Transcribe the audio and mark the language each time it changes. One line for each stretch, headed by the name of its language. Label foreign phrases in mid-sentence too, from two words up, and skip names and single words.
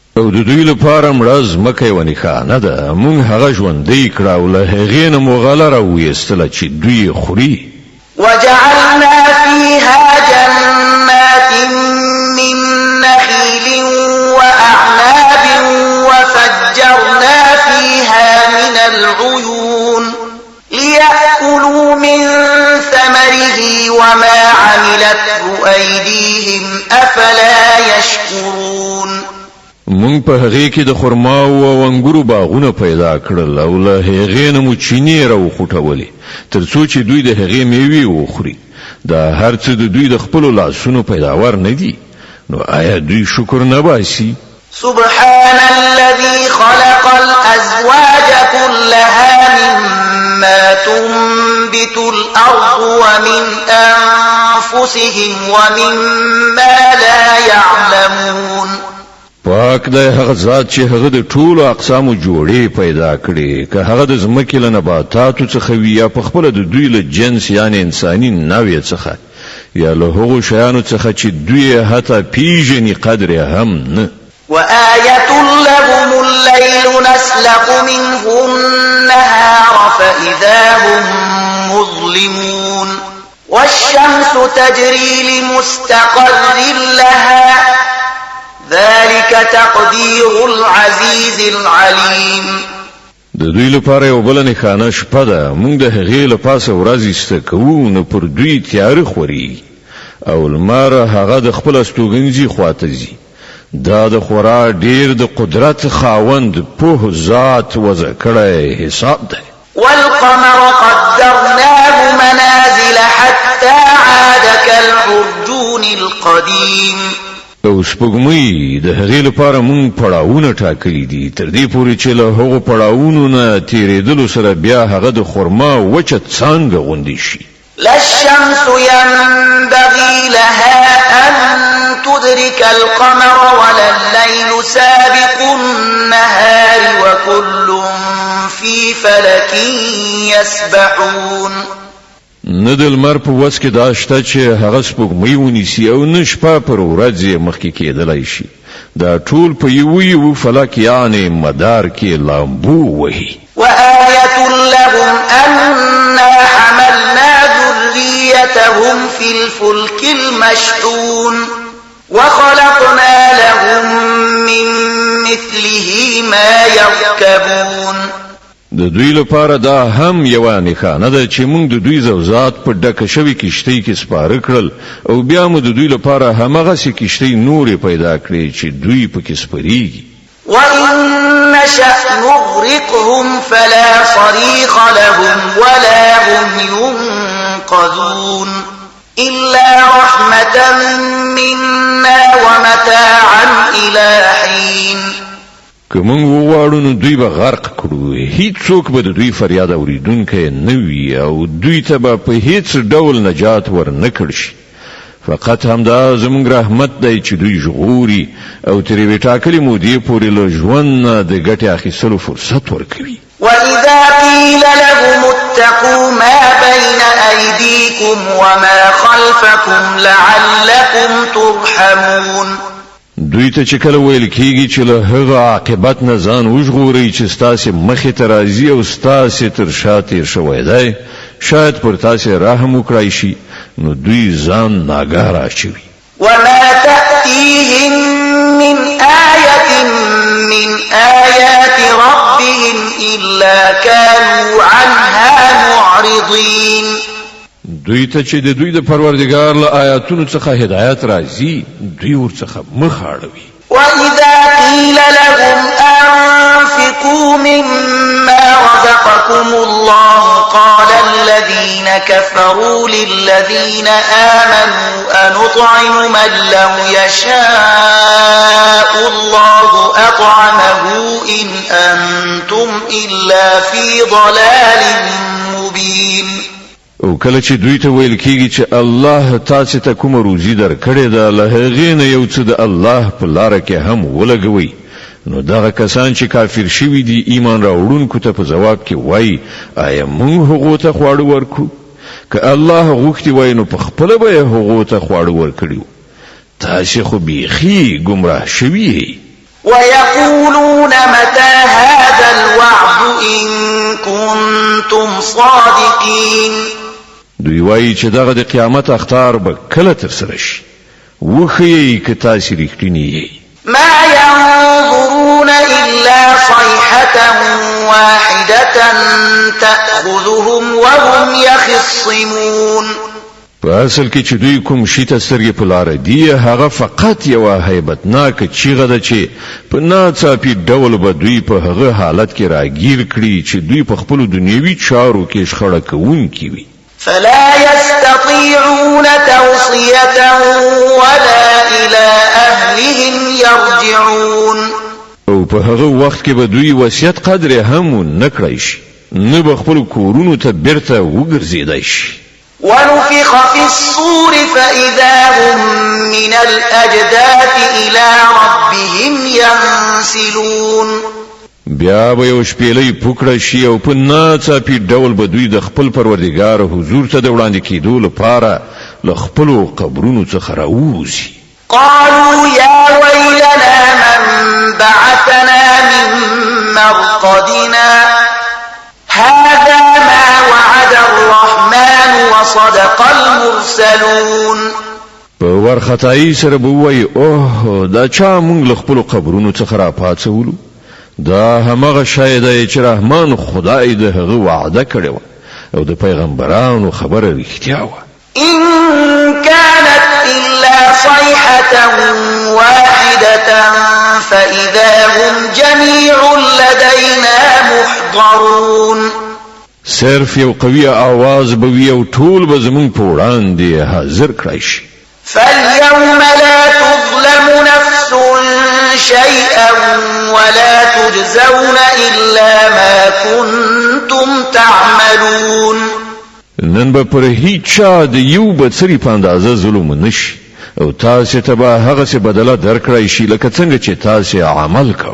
Pashto: او د دوی لپاره مړز مکه یو نښانه ده مونږ هغه ژوندۍ کړه او له هغې نه مو غله راویستله چې دوی خوري
Arabic: وجعلنا فيها جنات من نخيل وأعناب وفجرنا فيها من العيون ليأكلوا من ثمره وما عملته أيديهم أفلا يشكرون
Pashto: مونږ په هغې کې د خرما او انګورو باغونه پیدا کړل او له هغې نه مو چینې راوخوټولې تر څو چې دوی د هغې میوې وخوري دا هر څه د دوی د خپلو لاسونو پیداوار نه دي نو آیا دوی شکر نه باسي
Arabic: سبحان الذي خلق الأزواج كلها مما تنبت الأرض ومن أنفسهم ومما لا يعلمون
Pashto: پاک دی هغه ذات چې هغه د ټولو اقسامو جوړې پیدا کړي که هغه د ځمکې له نباتاتو څخه وي یا په خپله د دوی له جنس یعنی انساني نوع څخه یا له هغو شیانو څخه چې دوی حتی پیژني قدر هم نه
Arabic: وآية لهم الليل نسلق منه النهار فإذا هم مظلمون والشمس تجري لمستقر لها ذلك تقدير العزيز العليم
Pashto: د دوی لپاره یو بل نښانه شپه ده مونږ د هغې له پاسه ورځ ایسته کوو نو پر دوی تیاره خوري او لمر هغه د خپل استوګنځي خواته ځي دا د خورا ډیر د قدرت خاوند په ذات وضع کړی حساب ده
Arabic: والقمر قدرناه منازل حتى عاد كالعرجون القديم
Pashto: او سپوږمۍ د هغې لپاره مونږ پړاوونه ټاکلي دي تر دې پورې چې له هغو پړاوونو نه تیرېدلو سره بیا هغه د خرما وچه څانګه غوندې شي
Arabic: لا الشمس ينبغي لها أن تدرك القمر ولا الليل سابق النهار وكل في فلك يسبحون
Pashto: نه د لمر په وس کې دا شته چې هغه سپوږمۍ ونیسي او نه شپه پر ورځ یې مخکې کېدلی شي دا ټول په یو فلک یعنی مدار کې لامبو وهي
Arabic: وآية لهم أنا حملنا ذريتهم في الفلك المشحون وخلقنا لهم من مثله ما يركبون
Pashto: د دوی لپاره دا هم یو نښانه ده چې موږ د دوی زوزات په ډکه شوې کشتۍ کې سپاره کړل او بیا موږ د دوی لپاره همغسې کشتۍ نورې پیدا کړې چې دوی پکې سپریږي
Arabic: وَإِن نَّشَأْ نُغْرِقْهُمْ فَلَا صَرِيخَ لَهُمْ وَلَا هُمْ يُنقَذُونَ إِلَّا رَحْمَةً مِنَّا وَمَتَاعًا إِلَى حِينٍ
Pashto: که موږ وغواړو نو دوی به غرق کړو هیڅوک به د دوی فریاد اوریدونکی نه وي او دوی ته به په هیڅ ډول نجات ور نه کړ شي فقط همدا زموږ رحمت دی چې دوی ژغوري او تر یوې ټاکلې مودې پورې له ژوند نه د ګټې اخیستلو فرصت ورکوي
Arabic: وَإِذَا قِيلَ لَهُمُ اتَّقُوا مَا بَيْنَ أَيْدِيكُمْ وَمَا خَلْفَكُمْ لَعَلَّكُمْ تُرْحَمُونَ
Pashto: دوی ته چې کله ویل کېږي چې له هغه عاقبت نه ځان وژغورئ چې ستاسې مخې ته راځي او ستاسې تر شا تېر شوی دی شاید پر تاسې رحم وکړای شي نو دوی ځان ناګاه راچوي
Arabic: وما تأتيهم من آية من آيات ربهم إلا كانوا عنها معرضين
Pashto: دوی ته چې د دوی د پروردګار له آیاتونو څخه هدایت راځي دوی ورڅخه مخ اړوي
Arabic: وإذا قيل لهم أنفقوا مما رزقكم الله قال الذين كفروا للذين آمنوا أنطعم من لو يشاء الله أطعمه إن أنتم إلا في ضلال مبين
Pashto: او کله چې دوی ته ویل کېږي چې الله تاسو ته کوم روزي درکړې ده له هغې نه یو څه د الله په لاره کې هم ولګوي نو دغه کسان چې کافر شوي دي ایمان راوړونکو ته په جواب کې وایي آیا موږ هغو ته خواړه ورکړو که الله غوښتي وای نو په خپله به یې هغو ته خواړه ورکړي تاسې خو بیخي ګمراه شوي
Arabic: ويقولون متى هذا الوعد إن كنتم صادقين.
Pashto: دوی وایي چې دغه د قیامت اخطار به کله ترسره شي، وښیئ که تاسې رښتیني یئ.
Arabic: ما ينظرون إلا صيحة واحدة تأخذهم وهم يخصمون.
Pashto: په اصل کې چې دوی کوم شي ته سترګې په لاره دي، هغه فقط یوه هیبتناکه چیغه ده چې په ناڅاپي ډول به دوی په هغه حالت کې راګیر کړي چې دوی په خپلو دنیوي چارو کې شخړه کوونکي وي.
Arabic: فلا يستطيعون توصية ولا إلى أهلهم يرجعون.
Pashto: او په هغه وخت کې به دوی وصیت قدر هم نه کړی شي، نه به خپل کورونو ته بیرته وګرځېدای شي.
Arabic: ونفخ في الصور فإذا هم من الأجداث إلى ربهم ينسلون.
Pashto: بیا به یو شپېلۍ پوکړه شي او په ناڅاپي ډول به دوی د خپل پروردګار حضور ته د وړاندې کېدو لپاره له خپلو قبرونو څخه راووځي.
Arabic: قالوا يا ويلنا من بعثنا من مرقدنا هذا ما وعد الرحمن وصدق المرسلون.
Pashto: په ورختایي سره به وایي اوه دا چا موږ له خپلو قبرونو څخه راپاڅولو، دا همغه شی دی چې رحمان خدای د هغه وعده کړې وه او د پیغمبرانو خبره رښتیا وه.
Arabic: إن كانت إلا صيحة واحدة فإذا هم جميع لدينا محضرون.
Pashto: صرف یو قوي आवाज به وي او ټول به زمونږ په وړاندې حاضر کړای شي.
Arabic: فاليوم لا تظلم نفس شيئا ولا تجزون إلا ما كنتم تعملون.
Pashto: نن به پر هیڅ چا د یو بڅري په اندازه ظلم نشي او تاسې ته به هغسې بدله درکړی شي لکه څنګه چې تاسې عمل کوو.